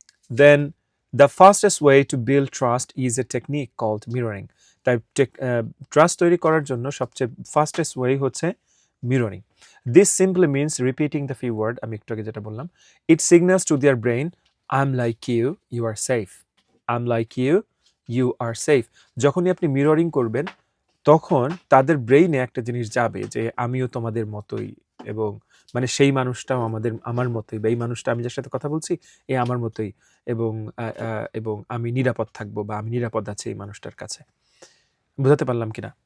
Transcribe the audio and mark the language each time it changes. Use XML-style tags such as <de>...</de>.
<en>Then the fastest way to build trust is a technique called mirroring.</en> <bn>তাই trust তৈরি করার জন্য সবচেয়ে ফাস্টেস্ট ওয়ে হচ্ছে mirroring.</bn> <en>This simply means repeating the few word,</en> <bn>আমি একটু আগে যেটা বললাম।</bn> <en>It signals to their brain, I'm like you, you are safe. I'm like you, you are safe.</en> <bn>যখনই আপনি মিররিং করবেন, তখন তাদের ব্রেইনে একটা জিনিস যাবে যে আমিও তোমাদের মতোই, এবং মানে সেই মানুষটাও আমার মতোই, বা এই মানুষটা আমি যার সাথে কথা বলছি এ আমার মতোই, এবং এবং আমি নিরাপদ থাকবো, বা আমি নিরাপদ আছি এই মানুষটার কাছে। বুঝাতে পারলাম কিনা?</bn>